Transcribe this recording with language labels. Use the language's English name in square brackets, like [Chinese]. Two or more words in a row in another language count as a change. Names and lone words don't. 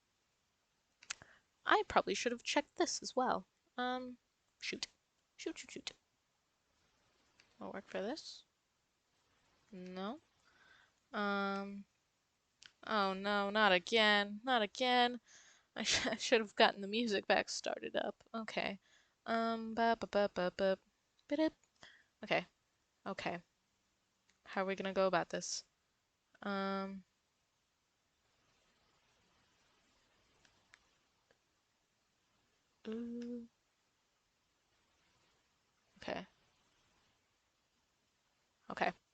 [English] I probably should have checked this as well. Um, shoot. Shoot, shoot, shoot. Will work for this? No. Um, oh no, not again. Not again. I should have gotten the music back started up. Okay. Ba ba ba ba ba. Bidip. Okay. Okay. How are we gonna go about this? Um, ooh. Okay. Okay.